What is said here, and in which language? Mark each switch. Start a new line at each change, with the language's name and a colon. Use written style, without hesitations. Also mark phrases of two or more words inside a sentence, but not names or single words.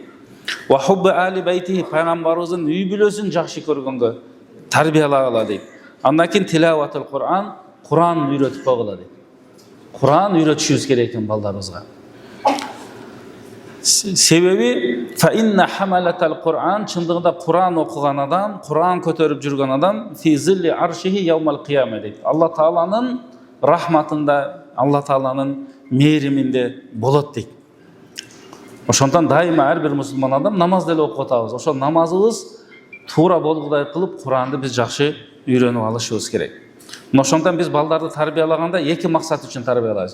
Arabic: وحب آل بيته,
Kyrgyz: пайгамбарыбыздын үй бүлөсүн жакшы көргөнгө тарбиялагыла дейт. Андан кийин
Arabic: تلاوة القرآن,
Kyrgyz: Кур'ан үйрөтүп койгула дейт. Кур'ан үйрөтүшүбүз керек экен балдарыбызга.
Arabic: Себеби فإن حملة القرآن,
Kyrgyz: чындыгында Кур'ан окуган адам, Кур'ан көтөрүп жүргөн адам
Arabic: في ظل عرشه يوم القيامة
Kyrgyz: дейт. Алла Тааланын рахматында, Алла Тааланын мээриминде болот дейт. Ошондон дайыма ар бир мусулман адам намаз деле окуп атабыз. Ошол намазыбыз туура болгудай кылып Кур'анды биз жакшы үйрөнүп алышыбыз керек. Ошондон биз балдарды тарбиялаганда эки максат үчүн тарбиялайбыз.